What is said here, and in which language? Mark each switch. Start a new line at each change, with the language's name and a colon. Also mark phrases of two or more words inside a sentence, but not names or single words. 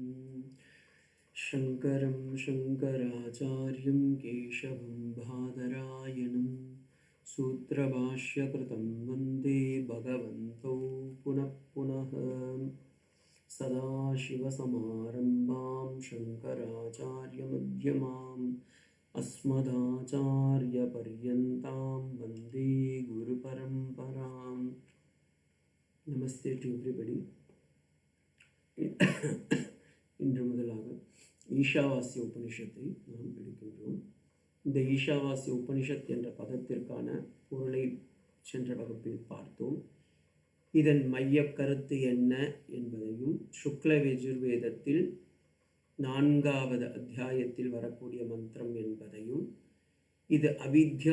Sanskrit: शङ्करं शङ्कराचार्यं केशवं बादरायणम् सूत्रभाष्यकृतं वन्दे भगवन्तो पुनः पुनः. सदाशिवसमारम्भां शङ्कराचार्यमध्यमाम् अस्मदाचार्यपर्यन्तां वन्दे गुरुपरम्परां.
English: Namaste to everybody.
Tamil: இன்று முதலாக ஈஷாவாஸ்ய உபனிஷத்தை நாம் எடுக்கின்றோம். இந்த ஈஷாவாஸ்ய உபனிஷத் என்ற பதத்திற்கான பொருளை சென்ற வகுப்பில் பார்த்தோம். இதன் மைய கருத்து என்ன என்பதையும், சுக்ல யஜுர்வேதத்தில் 4வது அத்தியாயத்தில் வரக்கூடிய மந்திரம் என்பதையும், இது அவித்யா